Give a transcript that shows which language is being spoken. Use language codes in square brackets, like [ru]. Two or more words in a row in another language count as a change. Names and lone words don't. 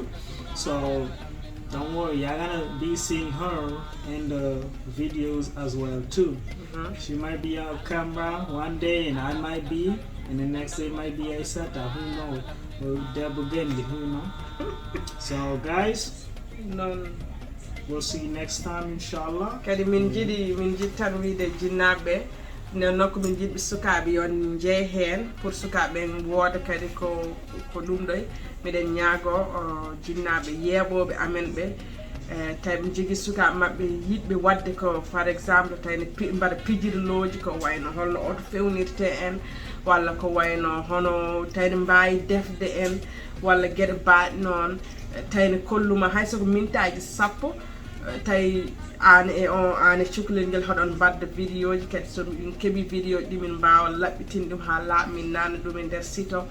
[en] So don't worry, you're gonna be seeing her in the videos as well too. She might be on camera one day, and I might be, and the next day might be Aisata. Who knows? Ngennde, who know? So guys, we'll see you next time, inshallah. [ff] Kadi min jiɗi tan wiide jinnaɓe nde nokku min jiɗɓe Sukaabe yon jeey hen pour Sukaabe wooda kadi ko ɗum ɗoy. Miɗen ñaago jinnaɓe yeeɓoɓe amen ɓe tawi ɓe jogui Sukaabe mabɓe yiɗɓe wadde ko [fr] par exemple [ff] tawne mbaɗa pijirloji ko wayno holno auto fewnirte en, walla ko wayno hono tawne mbawi defde en, walla gueɗe baaɗe noon, tawne kolluma hay soko mintaji 10 tawi an e cukalel ngel hoɗon mbadda vidéo ji, kadi so min keeɓi vidéo ɗi min mbawa laɓɓitinde ɗum ha laaɓa min nanna ɗum e nder site o.